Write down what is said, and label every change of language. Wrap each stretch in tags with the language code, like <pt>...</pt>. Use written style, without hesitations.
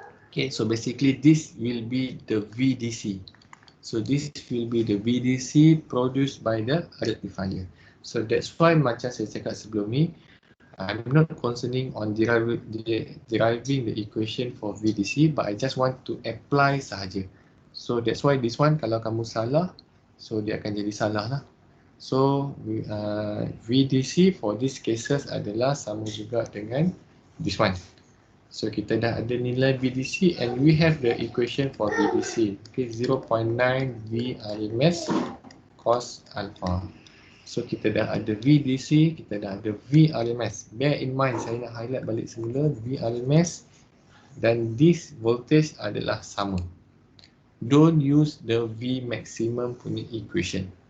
<en>Okay, so basically this will be the VDC. So this will be the VDC produced by the rectifier. So that's why</en> <ms>macam saya cakap sebelum ni,</ms> <en>I'm not concerning on deriving the equation for VDC, but I just want to apply sahaja. So that's why this one</en> <ms>kalau kamu salah, so dia akan jadi salah lah.</ms> <en>So VDC for these cases</en> <ms>adalah sama juga dengan</ms> <en>this one.</en> <ms>So kita dah ada nilai</ms> <en>VDC and we have the equation for VDC. Okay, 0.9 V RMS cos alpha.</en> <ms>So kita dah ada VDC, kita dah ada V RMS.</ms> <en>Bear in mind,</en> <ms>saya nak highlight balik semula</ms> <en>V RMS dan this voltage adalah sama. Don't use the V maximum punya equation.</en>